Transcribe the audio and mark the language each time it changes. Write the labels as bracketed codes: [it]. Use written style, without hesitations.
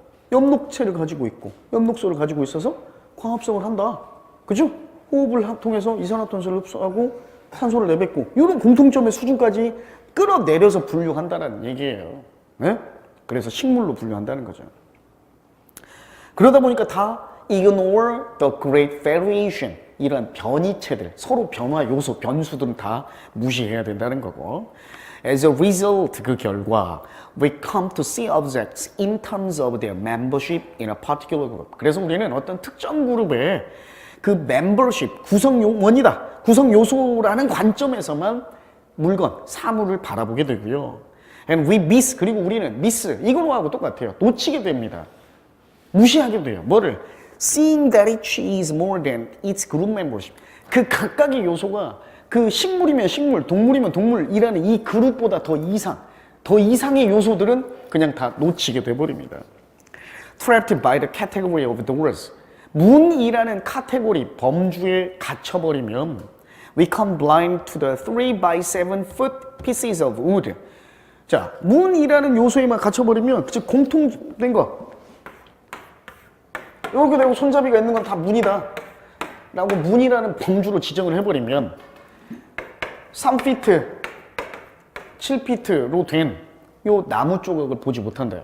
[ko] 엽록체를 가지고 있고 엽록소를 가지고 있어서 광합성을 한다. 그죠? 호흡을 통해서 이산화탄소를 흡수하고 산소를 내뱉고 이런 공통점의 수준까지 끌어내려서 분류한다는 얘기예요. 네? 그래서 식물로 분류한다는 거죠. 그러다 보니까 다 [en] ignore the great variation. [ko] 이런 변이체들, 서로 변화 요소, 변수들은 다 무시해야 된다는 거고. [en] As a result, [ko] 그 결과 [en] we come to see objects in terms of their membership in a particular group. [ko] 그래서 우리는 어떤 특정 그룹의 그 membership, 구성원이다, 구성 요소라는 관점에서만 물건, 사물을 바라보게 되고요. [en] And we miss, [ko] 그리고 우리는 miss, 이거하고 똑같아요. 놓치게 됩니다. 무시하게 돼요. 뭐를? [en] Seeing that each is more than its group membership. [ko] 그 각각의 요소가 그 식물이면 식물, 동물이면 동물이라는 이 그룹보다 더 이상의 요소들은 그냥 다 놓치게 돼버립니다. [en] Trapped by the category of the words. [ko] 문이라는 카테고리, 범주에 갇혀버리면 [en] we come blind to the 3 by 7 foot pieces of wood. [ko] 자, 문이라는 요소에만 갇혀버리면 즉 공통된 거 이렇게 되고 손잡이가 있는 건 다 문이다 라고 문이라는 범주로 지정을 해버리면 3피트, 7피트로 된 요 나무 조각을 보지 못한다.